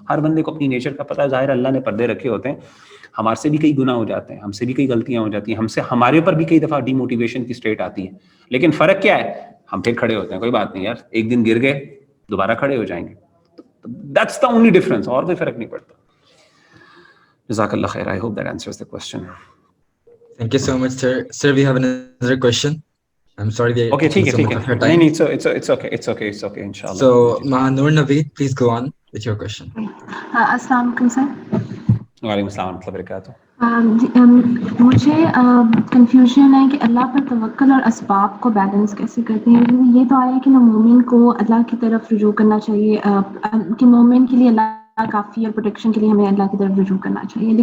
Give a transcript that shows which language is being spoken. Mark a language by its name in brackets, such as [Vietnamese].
[Urdu] ہر بندے کو اپنی نیچر کا پتہ ہے, ظاہر اللہ نے پردے رکھے ہوتے ہیں, ہمارے سے بھی کئی گناہ ہو جاتے ہیں, ہم سے بھی کئی غلطیاں ہو جاتی ہیں, ہمارے اوپر بھی کئی دفعہ ڈی موٹیویشن کی اسٹیٹ آتی ہے. لیکن فرق کیا ہے, ہم پھر کھڑے ہوتے ہیں, کوئی بات نہیں یار, ایک دن گر گئے دوبارہ کھڑے ہو جائیں گے. [English] that's the only difference, [Urdu] اور کوئی فرق نہیں پڑتا. [English] جزاک اللہ خیر. I hope that answers the question. Thank you so much, sir. Sir, we have another question. I'm sorry we are Okay, taking so much of your time. [Urdu] نہیں, [English] it's okay, inshallah. So, Noor Naveed, please go on with your question. [Arabic] السلام علیکم سر. وعلیکم السلام ورحمۃ اللہ وبرکاتہ. [Urdu] مجھے confusion ہے کہ اللہ پر توکل اور اسباب کو بیلنس کیسے کرتے ہیں. یہ تو آیا کہ مومن کو اللہ کی طرف رجوع کرنا چاہیے, کہ مومن کے لیے اللہ کافی اور پروٹیکشن کے لیے ہمیں اللہ کی طرف رجوع کرنا چاہیے.